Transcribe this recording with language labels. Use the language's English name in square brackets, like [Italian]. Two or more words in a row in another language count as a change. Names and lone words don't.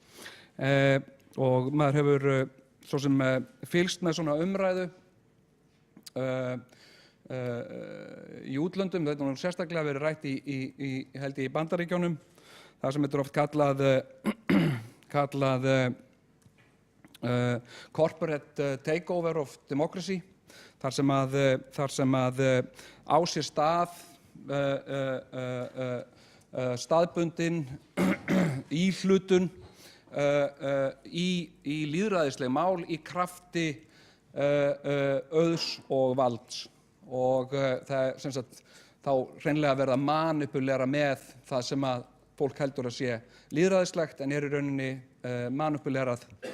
[Icelandic] Og maður hefur svo sem fylgst með svona umræðu í útlöndum, þetta er sérstaklega verið rætt held ég í Bandaríkjunum, það sem þetta er oft kallað [English] corporate takeover of democracy. [Icelandic] þar sem að á sér stað staðbundin íhlutun í lýðræðisleg mál í krafti auðs og valds, og það er sem sagt þá hreinlega verið að manipulera með það sem að fólk heldur að sé lýðræðislegt en er í rauninni manipulerað